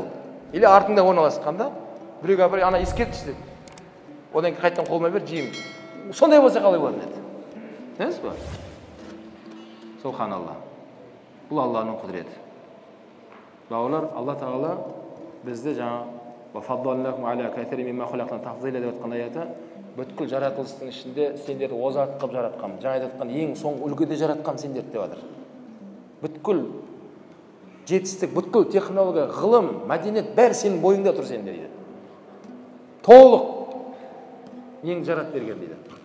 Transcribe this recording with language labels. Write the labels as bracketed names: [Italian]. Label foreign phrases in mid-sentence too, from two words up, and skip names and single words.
[Kazakh] Или артында орналасқанда біреуге апарып ана иіс кетті деп. Одан кейін қайтадан қолыма бер, жеймін. Сондай болса қалай болады деді. Түсінесіз ба? Субханалла. Бұл Алланың құдіреті. Бауырлар, Алла Тағала бізді жаңа [Arabic] وَفَضَّلْنَاكُمْ عَلَى كَثِيرٍ مِّمَّا خَلَقْنَا تَفْضِيلًا [Kazakh] деп жатқан аяты бүткіл жаратылыстың ішінде сендерді озат қылып жаратқам, жаңа айтқан ең соңғы үлгіде жаратқам сендерді деп жатыр. Бүткіл жетістік, бүткіл технология, ғылым, мәдениет бәрі сенің бойыңда тұр сенде дейді. Толық ең жарат берген дейді.